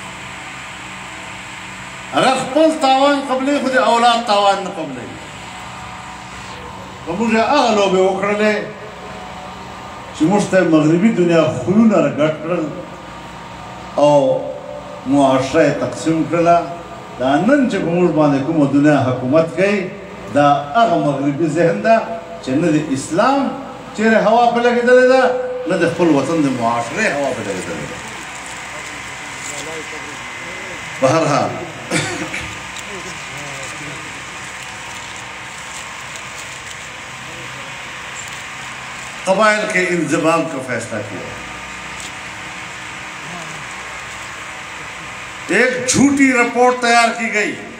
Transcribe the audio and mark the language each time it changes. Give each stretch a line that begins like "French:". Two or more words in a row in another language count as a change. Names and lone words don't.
Pashto: اگر خپل تاوان قبلې خو د اولاد تاوان نه قبلې که موږ هغه لوبې وکړلې چې موږ ته مغربي دنیا خویونه راګډ کړل او معاشره یې تقسیم کړله دا نن چې په موږ باندې کومه دنیا حکومت کوي دا هغه مغربي ذهن ده چې نه د اسلام چیرې هوا په لګېدلې ده نه د خپل وطن د معاشرې هوا په لګېدلې ده
Urdu: بہرحال قبائل کے انضمام کا فیصلہ کیا ایک جھوٹی رپورٹ تیار کی گئی